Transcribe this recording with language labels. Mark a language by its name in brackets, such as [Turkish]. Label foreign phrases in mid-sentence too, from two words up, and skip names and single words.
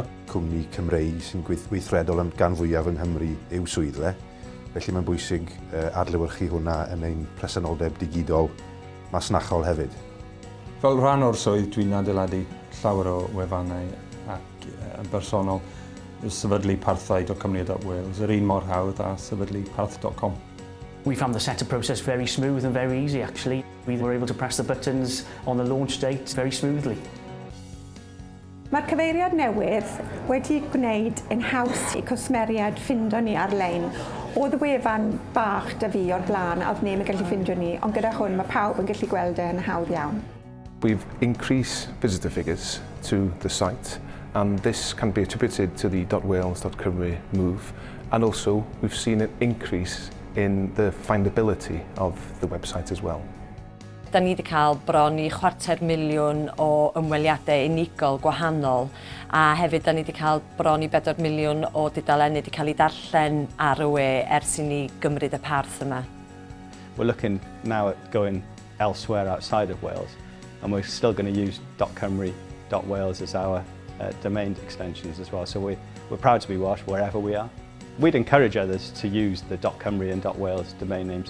[Welsh] Cwmni Cymreig sy'n gweithredol am gan fwyaf yng Nghymru yw swyddfa, felly mae'n bwysig adlewyrchu hwnna yn ein presenoldeb digidol masnachol hefyd. Fel rhan o'r swydd, dwi'n adeiladu llawer o wefannau ac yn bersonol sefydlu parthau.cymru a .wales, yr un mor hawdd a sefydlu parth.com. [English] We found the setup process very smooth and very easy actually. We were able to press the buttons on the launch date very smoothly. [Welsh] Mae'r cyfeiriad newydd wedi gwneud yn haws i cwsmeriad ffindo ni ar-lein. Oedd y wefan bach da fi o'r blaen a oedd neb yn gallu ffindio ni, ond gyda hwn mae pawb yn gallu gweld e'n hawdd iawn. [English] We've increased visitor figures to the site, and this can be attributed to the .wales, .cymru move, and also we've seen an increase in the findability of the website as well. [Welsh] Da ni wedi cael bron i 250,000 o ymweliadau unigol gwahanol, a hefyd da ni wedi cael bron i 4,000,000 o dudalennau wedi cael ei darllen ar y we ers i ni gymryd y parth yma. [English] We're looking now at going elsewhere outside of Wales, and we're still going to use .cymru, .wales as our domain extensions as well. So we're proud to be Welsh wherever we are. We'd encourage others to use the .cymru and .wales domain names.